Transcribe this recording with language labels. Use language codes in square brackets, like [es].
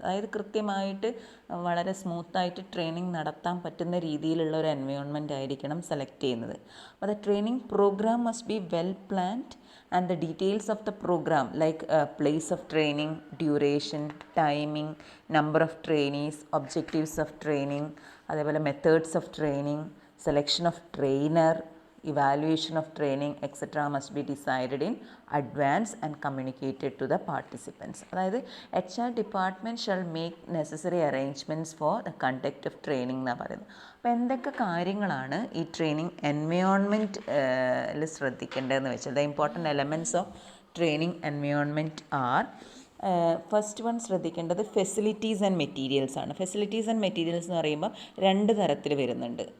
[ml] അതായത് കൃത്യമായിട്ട് വളരെ സ്മൂത്തായിട്ട് ട്രെയിനിങ് നടത്താൻ പറ്റുന്ന രീതിയിലുള്ള ഒരു എൻവയോൺമെൻറ്റ് ആയിരിക്കണം സെലക്ട് ചെയ്യുന്നത്. അപ്പോൾ [en] the training program must be well planned and the details of the program like place of training, duration, timing, number of trainees, objectives of training, [ml] അതേപോലെ [en] methods of training, selection of trainer, evaluation of training etc. must be decided in advance and communicated to the participants. [ml] അതായത് [en] HR department shall make necessary arrangements for the conduct of training [ml] എന്നാണ് പറയുന്നത്. അപ്പോൾ എന്തൊക്കെ കാര്യങ്ങളാണ് ഈ training എൻവയോൺമെൻറ്റിൽ ശ്രദ്ധിക്കേണ്ടതെന്ന് വെച്ചാൽ [en] the important elements of training environment are first one [ml] ശ്രദ്ധിക്കേണ്ടത് facilities and materials ആണ്. ഫെസിലിറ്റീസ് ആൻഡ് മെറ്റീരിയൽസ് എന്ന് പറയുമ്പോൾ രണ്ട് തരത്തിൽ വരുന്നുണ്ട്.